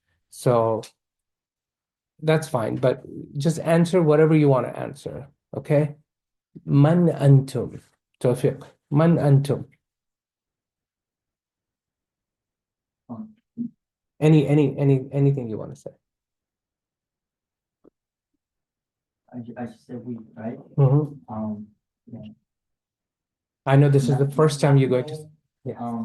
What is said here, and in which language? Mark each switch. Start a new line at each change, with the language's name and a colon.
English: So that's fine, but just answer whatever you want to answer. Okay.
Arabic: من أنتم؟ توفيق. من أنتم؟
English: Anything you want to say. I just said we, right? Yeah. I know this is the first time you're going to. Yeah.